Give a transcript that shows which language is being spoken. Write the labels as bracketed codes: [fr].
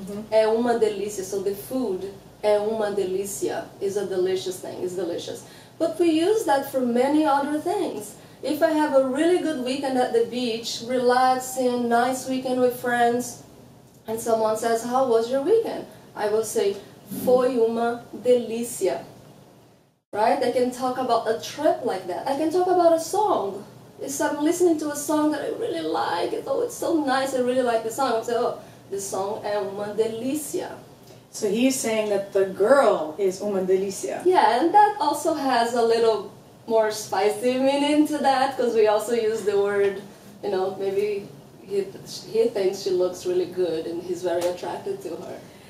[pt] É uma delícia, [en] so the food [pt] é uma delícia, [en] is a delicious thing, is delicious. But we use that for many other things. If I have a really good weekend at the beach, relaxing, nice weekend with friends, and someone says, how was your weekend? I will say, [pt] foi uma delícia. [en] Right? I can talk about a trip like that. I can talk about a song. If I'm listening to a song that I really like, oh, it's so nice, I really like the song, I'll say, oh, this song [pt] é uma delícia. [en] So he's saying that the girl is [pt] uma delícia. [en] Yeah, and that also has a little more spicy meaning to that, because we also use the word, you know, maybe he thinks she looks really good and he's very attracted to her.